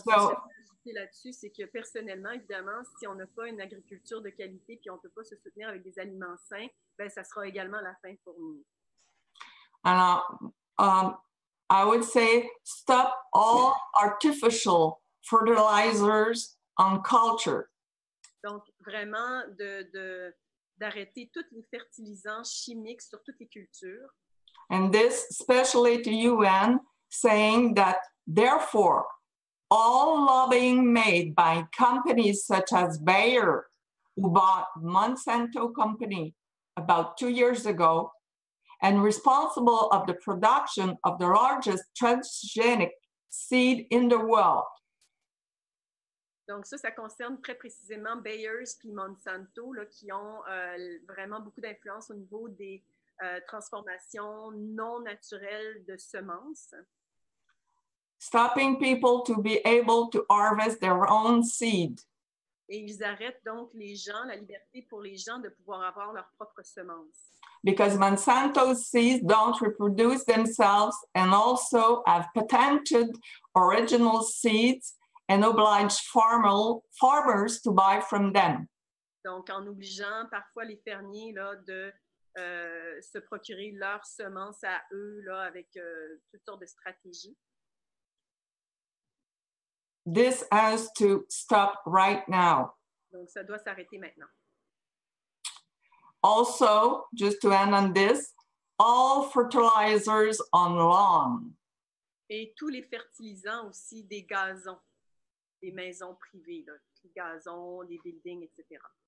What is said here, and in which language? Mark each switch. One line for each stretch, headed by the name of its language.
French: ce que je peux ajouter là-dessus, c'est que personnellement, évidemment, si on n'a pas une agriculture de qualité puis on ne peut pas se soutenir avec des aliments sains, ben, ça sera également la fin pour nous.
English: and I would say stop all artificial fertilizers on culture.
French: Donc, vraiment, d'arrêter tous les fertilisants chimiques sur toutes les cultures.
English: And this especially to UN, saying that therefore, all lobbying made by companies such as Bayer, who bought Monsanto company about 2 years ago, and responsible of the production of the largest transgenic seed in the world.
French: Donc ça concerne très précisément Bayer puis Monsanto, là, qui ont vraiment beaucoup d'influence au niveau des transformations non naturelles de semences.
English: Stopping people to be able to harvest their own seed.
French: Et ils arrêtent donc les gens, la liberté pour les gens de pouvoir avoir leurs propres semences.
English: Because Monsanto's seeds don't reproduce themselves and also have patented original seeds and oblige farmers to buy from them.
French: Donc, en obligeant parfois les fermiers là, de se procurer leurs semences à eux là, avec toutes sortes de stratégies.
English: This has to stop right now.
French: Donc, ça doit s'arrêter maintenant.
English: Also, just to end on this, all fertilizers on lawn.
French: Et tous les fertilisants aussi des gazons, des maisons privées, là, les gazons, les buildings, etc.